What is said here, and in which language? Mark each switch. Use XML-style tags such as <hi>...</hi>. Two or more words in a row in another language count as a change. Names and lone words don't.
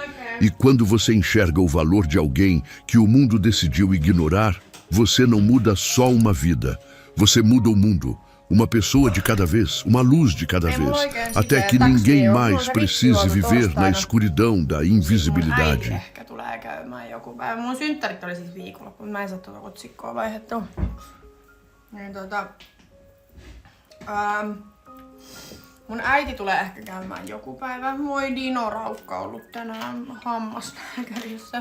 <pt>E quando você enxerga o valor de alguém que o mundo decidiu ignorar, você não muda só uma vida, você muda o mundo. Uma pessoa de cada vez, uma luz de cada vez, até que ninguém mais precise viver na escuridão da invisibilidade.</pt> <fi>Ehkä tulee käymään joku päivä. Mun synttärit oli siis viikonloppuun, mä en saa tuota otsikkoa vaihdettua. Niin mun äiti tulee ehkä käymään joku päivä. Voi Dino Raukka ollut tänään hammaslääkärissä.</fi>